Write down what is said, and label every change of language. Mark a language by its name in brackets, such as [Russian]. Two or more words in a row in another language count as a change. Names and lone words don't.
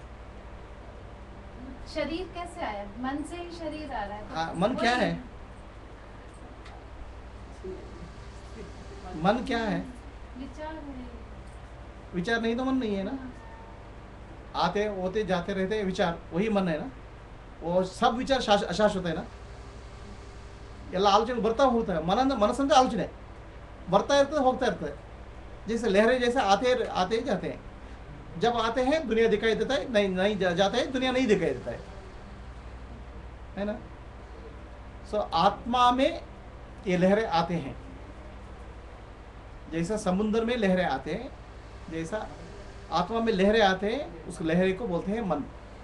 [Hindi] शरीर कैसे आया? मन से ही शरीर आ रहा है। हाँ, मन क्या है? मन क्या है? विचार है। विचार नहीं तो मन नहीं है ना। आते होते जाते रहते हैं विचार, वही मन है ना। वो सब विचार अशाश्वत है ना। [Kannada] ಎಲ್ಲ ಆಲೋಚನೆ ಬರ್ತಾ ಹೋಗ್ತವೆ, ಮನಸ್ಸಂದ್ರೆ ಆಲೋಚನೆ ಬರ್ತಾ ಇರ್ತದೆ, ಹೋಗ್ತಾ ಇರ್ತದೆ। [Hindi] जैसे लहरें जैसे आते जाते हैं, जब आते हैं दुनिया दिखाई देता है, नहीं जाते हैं दुनिया नहीं दिखाई देता है ना। सो आत्मा में ये लहरें आते हैं, जैसा समुद्र में लहरें आते हैं, जैसा आत्मा में लहरें आते हैं, उस लहरे को बोलते हैं मन।